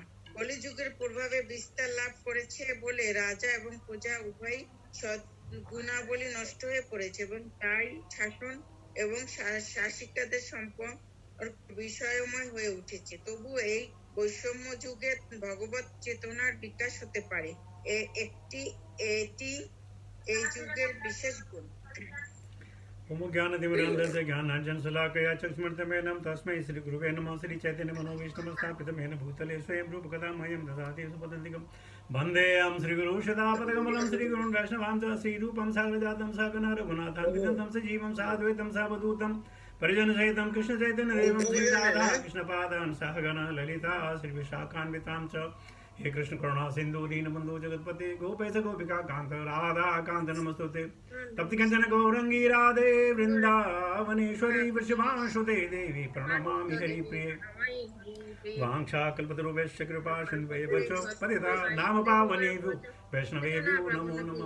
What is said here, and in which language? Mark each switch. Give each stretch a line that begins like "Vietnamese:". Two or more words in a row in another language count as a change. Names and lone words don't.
Bangla: কলিযুগের প্রভাবে বিস্তার লাভ করেছে বলে রাজা এবং প্রজা উভয়ই গুণাবলী নষ্ট হয়ে পড়েছে এবং তাই শাসন এবং শাসিকাদের সম্পর্ক বিষয়ময় হয়ে উঠেছে। তবু এই বৈষম্য যুগে ভগবত চেতনার বিকাশ হতে পারে, এটি এই যুগের বিশেষ গুণ।
Sanskrit: ओम ज्ञानतिमिरान्धस्य ज्ञानाञ्जनशलाकया चक्षुर्मिलितं तस्मै श्रीगुरुवे नमः। श्रीचैतन्यमनोभीष्टमस्थापितं भूतले स्वयं रूपकथां मह्यं ददाति सुपदन्तिकं वन्देऽहं श्रीगुरुं सदापदकमलं श्रीगुरुं वैष्णवां च श्रीरूपं साग्रजातं सहगणा रघुनाथान्वितं सजीवं साद्वैतं सावधूतं परिजनसहितं कृष्णचैतन्यदेवं श्रीराधा कृष्णपादान् सहगणा ललिता श्रीविशाखान्वितां च हे कृष्ण करुणा सिंधु दीनबंधु जगतपते गोपेश गोपिका कांत राधा कांत नमस्तुते तप्ति कंचन गौरंगी राधे वृंदावनेश्वरी वृषभानुसुते देवी प्रणमामि हरिप्रिये वाञ्छा कल्पतरुभ्यश्च कृपा सिन्धुभ्यो पतिता नाम पावनेभ्यो वैष्णवेभ्यो नमो नमः।